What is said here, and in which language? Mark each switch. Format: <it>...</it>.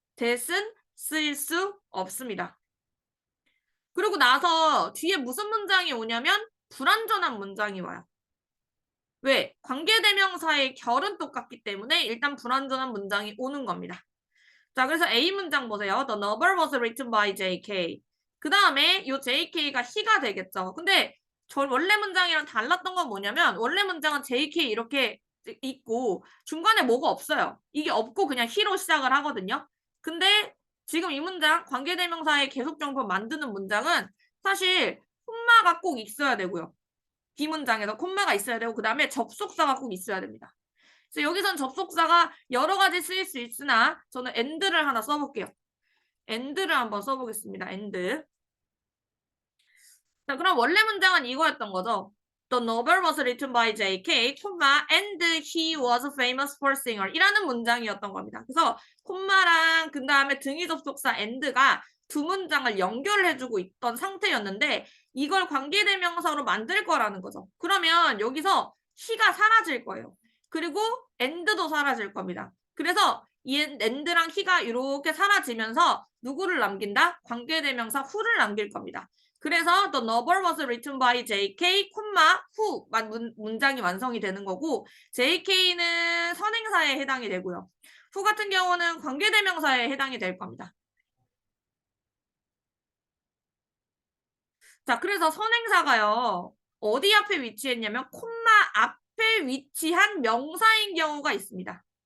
<ko>that은 쓰일 수 없습니다. 그리고 나서 뒤에 무슨 문장이 오냐면 불완전한 문장이 와요. 왜? 관계대명사의 결은 똑같기 때문에 일단 불완전한 문장이 오는 겁니다. 자, 그래서 A 문장 보세요.</ko> <en>The novel was written by J.K.</en> <ko>그 다음에 이 J.K가 he가 되겠죠. 근데 저 원래 문장이랑 달랐던 건 뭐냐면 원래 문장은 J.K. 이렇게 있고 중간에 뭐가 없어요. 이게 없고 그냥 he로 시작을 하거든요. 근데 지금 이 문장 관계대명사의 계속정보 만드는 문장은 사실 콤마가 꼭 있어야 되고요. B문장에서 콤마가 있어야 되고 그 다음에 접속사가 꼭 있어야 됩니다. 그래서 여기선 접속사가 여러 가지 쓰일 수 있으나 저는 and를 하나 써볼게요. and를 한번 써보겠습니다. and. 자, 그럼 원래 문장은 이거였던 거죠.</ko> <en>The novel was written by J.K. and he was famous for singer</en> <ko>이라는 문장이었던 겁니다. 그래서 콤마랑 그 다음에 등위 접속사 and가 두 문장을 연결해주고 있던 상태였는데 이걸 관계대명사로 만들 거라는 거죠. 그러면 여기서 he가 사라질 거예요. 그리고 and도 사라질 겁니다. 그래서 이 and랑 he가 이렇게 사라지면서 누구를 남긴다? 관계대명사 who를 남길 겁니다.</ko> <en>그래서 the novel was written by J.K.</en> <ko>who 문장이 완성이 되는 거고 J.K.는 선행사에 해당이 되고요. who 같은 경우는 관계대명사에 해당이 될 겁니다. 자, 그래서 선행사가요. 어디 앞에 위치했냐면 콤마 앞에 위치한 명사인 경우가 있습니다.</ko>